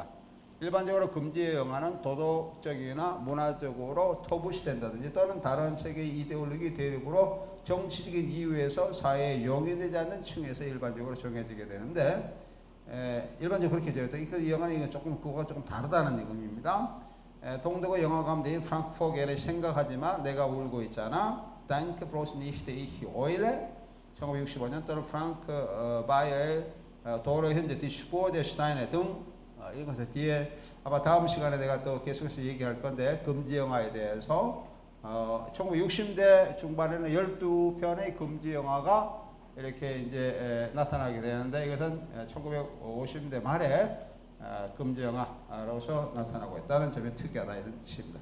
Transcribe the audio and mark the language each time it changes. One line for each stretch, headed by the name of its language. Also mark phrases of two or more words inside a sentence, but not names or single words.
Korean: 일반적으로 금지의 영화는 도덕적이나 문화적으로 터부시된다든지 또는 다른 세계의 이데올로기 대립으로 정치적인 이유에서 사회에 용인되지 않는 층에서 일반적으로 정해지게 되는데 일반적으로 그렇게 되어 있다. 이 영화는 그거가 조금 다르다는 의미입니다. 동독의 영화 감독인 프랑크 포겔의 생각하지마 내가 울고 있잖아, Danke bloß nicht ich heule 1965년 또는 프랑크 바이어의 도로 현재 Die Spur der Steine 등 이런 것을 뒤에 아마 다음 시간에 내가 또 계속해서 얘기할 건데 금지 영화에 대해서 1960대 중반에는 12편의 금지 영화가 이렇게 이제 나타나게 되는데 이것은 1950년대 말에 금지 영화로서 나타나고 있다는 점이 특이하다 이런 뜻입니다.